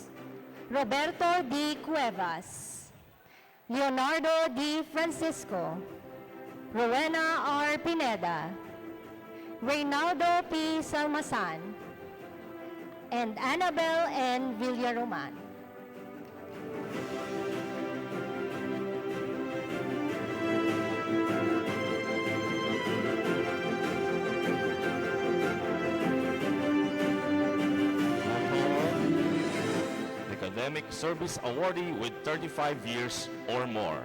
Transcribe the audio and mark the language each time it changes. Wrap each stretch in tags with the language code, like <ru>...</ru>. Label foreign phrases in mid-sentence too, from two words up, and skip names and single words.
<en>Roberto D. Cuevas, Leonardo D. Francisco, Rowena R. Pineda, Reynaldo P. Salmasan, and Annabel N. Villaroman. Academic Service Awardee with 35 years or more.</en>